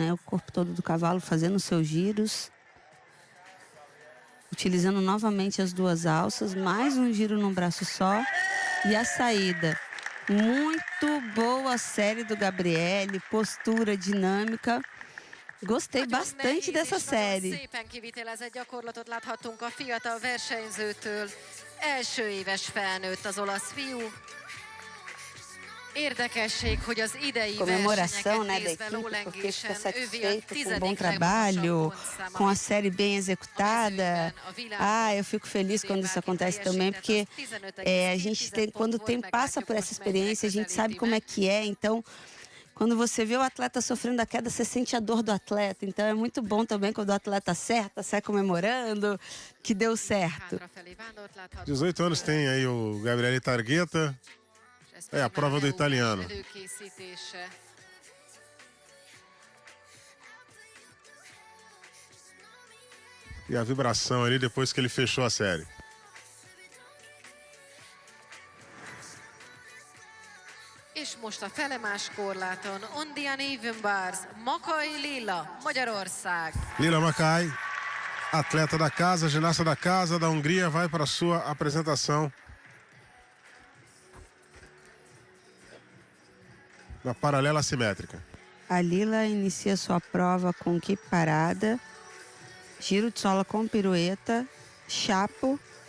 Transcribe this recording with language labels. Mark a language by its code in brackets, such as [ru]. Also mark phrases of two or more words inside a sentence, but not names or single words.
[pt] O corpo todo do cavalo, fazendo seus giros. Utilizando novamente as duas alças. Mais um giro num braço só. E a saída. Muito boa a série do Gabriele. Postura dinâmica. Gostei bastante dessa série. [hu] Szépen kivitelezett gyakorlatot láthattunk a fiatal versenyzőtől. Első éves felnőtt az olasz fiú. Érdekesség, hogy az idei [pt] comemoração, né, da equipe, porque fica satisfeito com um bom trabalho, com a série bem executada. Eu fico feliz quando isso acontece também, porque a gente tem, passa por essa experiência, a gente sabe como é que é, então quando você vê o atleta sofrendo a queda, você sente a dor do atleta. Então é muito bom também quando o atleta acerta, sai comemorando, que deu certo. 18 anos tem aí o Gabriele Targhetta. É a prova do italiano. E a vibração ali depois que ele fechou a série. [hu] És most a felemás korláton [en] Ondian Evenbars, [hu] Makay Lila, Magyarország. [pt] Lila Makay, atleta da casa, ginasta da casa da Hungria, vai para a sua apresentação na paralela assimétrica. A Lila inicia sua prova com kipp parada, giro de sola com pirueta, chapo,